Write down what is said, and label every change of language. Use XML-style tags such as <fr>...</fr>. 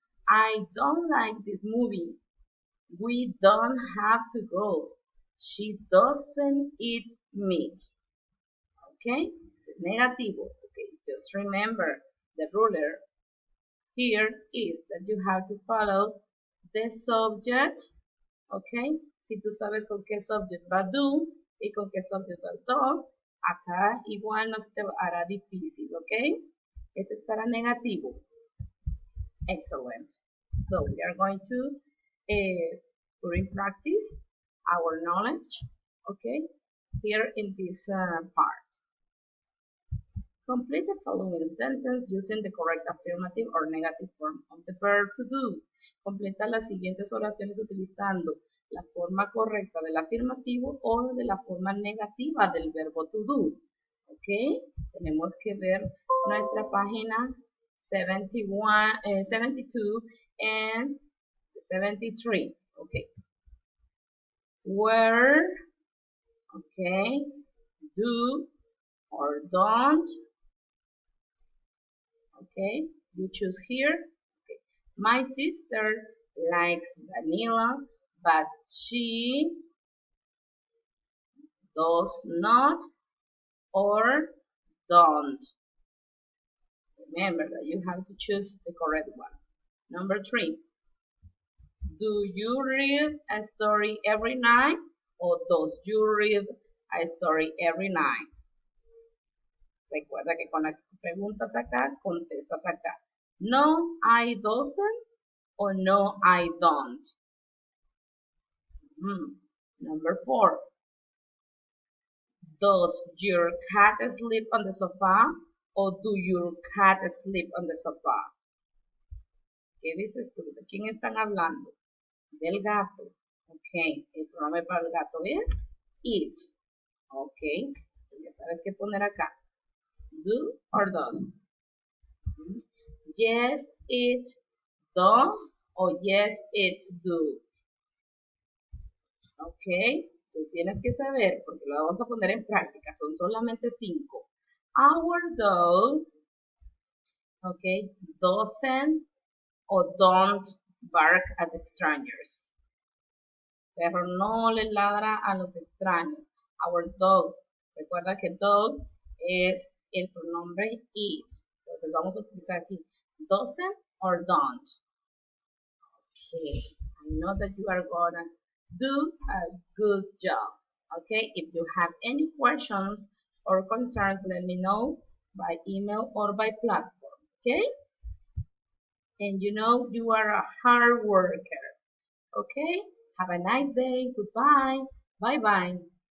<en>I don't like this movie. We don't have to go. She doesn't eat meat. Okay. Negativo. Okay. Just remember the ruler here is that you have to follow the subject.</en> <es>Ok, si tú sabes con qué subject va do y con qué subject va does, acá igual no se te hará difícil, ok. Este es para negativo. Excellent.</es> <en>So we are going to put in practice our knowledge, okay, here in this part. Complete the following sentence using the correct affirmative or negative form of the verb to do.</en> <es>Completa las siguientes oraciones utilizando la forma correcta del afirmativo o de la forma negativa del verbo to do. ¿Ok? Tenemos que ver nuestra página 71, 72 and 73.</es> <en>¿Ok? Where, ¿ok? Do or don't. Okay, you choose here. Okay. My sister likes vanilla, but she does not or don't. Remember that you have to choose the correct one. Number 3. Do you read a story every night or does you read a story every night?</en> <es>Recuerda que con las preguntas acá, contestas acá.</es> <en>No, I doesn't or no, I don't. Number 4. Does your cat sleep on the sofa or do your cat sleep on the sofa?</en> <es>¿Qué dices tú? ¿De quién están hablando? Del gato. Ok, el pronombre para el gato es it. Ok, so ya sabes qué poner acá.</es> <en>Do or does. Yes, it does or yes, it do.</en> <es>Ok, tú tienes que saber, porque lo vamos a poner en práctica, son solamente 5.</es> <en>Our dog Okay, doesn't o don't bark at strangers.</en> <es>Perro no le ladra a los extraños.</es> <en>Our dog.</en> <es>Recuerda que dog es el pronombre it. Entonces vamos a utilizar aquí</es> <en>doesn't or don't. Okay, I know that you are gonna do a good job. Okay, if you have any questions or concerns, let me know by email or by platform. Okay, and you know you are a hard worker. Okay, have a nice day. Goodbye. Bye bye.</en>